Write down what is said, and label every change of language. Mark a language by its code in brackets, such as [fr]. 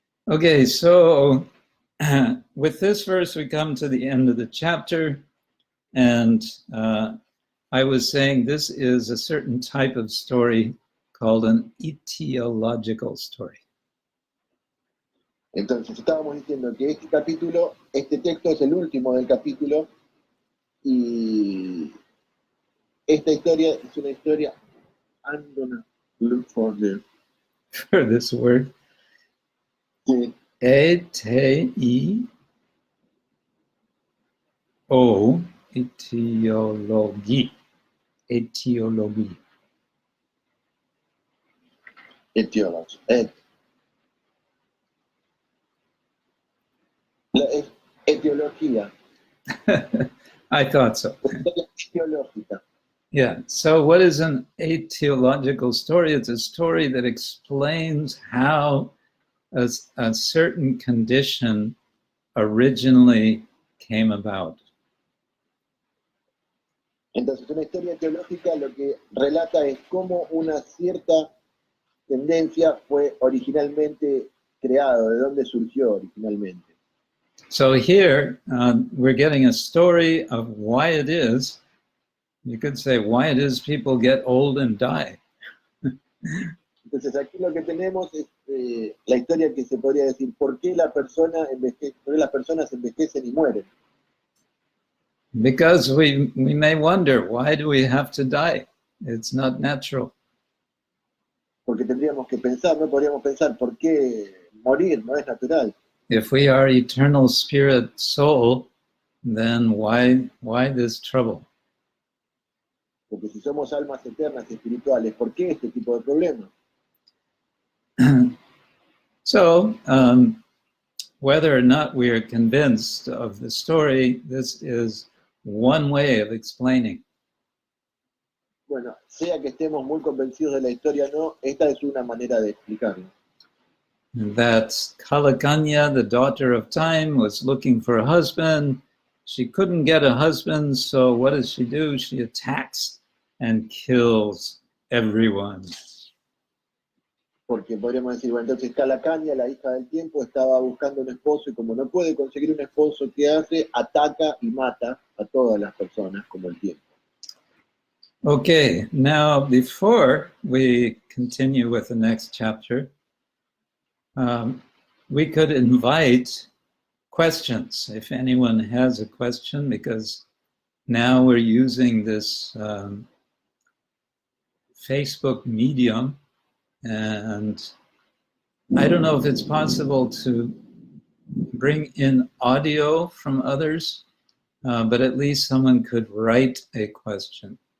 [en] Okay, so with this verse, we come to the end of the chapter. And I was saying this is a certain type of story called an etiological story. [es] Entonces estábamos diciendo que este texto es el último del capítulo, y esta historia es una historia. [en] I'm gonna look for this word. [es] Sí. [en] Etiology. Etiology. Etiology. Etiology. [es] Es etiología. [en] I thought so. [es] Etiológica. [en] Yeah. So what is an etiological story? It's a story that explains how a certain condition originally came about. [es] Entonces, una historia etiológica lo que relata es cómo una cierta tendencia fue originalmente creado, de dónde surgió originalmente. [en] So here we're getting a story of why it is, you could say, why it is people get old and die. [es] Entonces aquí lo que tenemos es la historia que se podría decir, ¿por qué las personas envejecen y mueren? [en] Because we may wonder, why do we have to die? It's not natural. [es] Porque tendríamos que pensar, no podríamos pensar, ¿por qué morir? No es natural. [en] If we are eternal spirit soul, then why this trouble? [es] Porque si somos almas eternas y espirituales, ¿por qué este tipo de problemas? [en] So, whether or not we are convinced of the story, this is one way of explaining. [es] Bueno, sea que estemos muy convencidos de la historia o no, esta es una manera de explicarlo. [en] that Kalakanya, the daughter of time, was looking for a husband. She couldn't get a husband, so what does she do? She attacks and kills everyone. [es] Porque podríamos decir, bueno, entonces Kalakanya, la hija del tiempo, estaba buscando un esposo y como no puede conseguir un esposo, ¿qué hace? Ataca y mata a todas las personas como el tiempo. [en] Okay, now before we continue with the next chapter, we could invite questions if anyone has a question, because now we're using this Facebook medium, and I don't know if it's possible to bring in audio from others, but at least someone could write a question.